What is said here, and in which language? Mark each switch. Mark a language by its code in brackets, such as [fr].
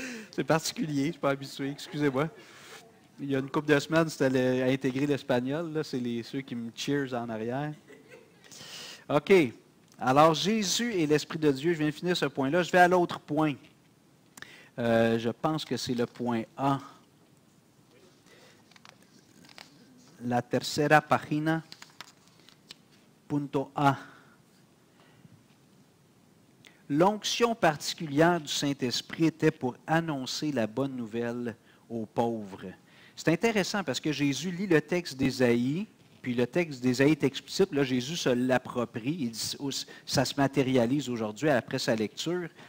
[fr] C'est particulier, je ne suis pas habitué, excusez-moi. Il y a une couple de semaines, c'était à intégrer l'espagnol. Là, c'est ceux qui me cheers en arrière. OK. Alors, Jésus et l'Esprit de Dieu, je viens de finir ce point-là. Je vais à l'autre point. Je pense que c'est le point A. [es] La tercera página, punto A. [fr] L'onction particulière du Saint-Esprit était pour annoncer la bonne nouvelle aux pauvres. C'est intéressant parce que Jésus lit le texte d'Ésaïe, puis le texte d'Ésaïe est explicite, là Jésus se l'approprie, ça se matérialise aujourd'hui après sa lecture.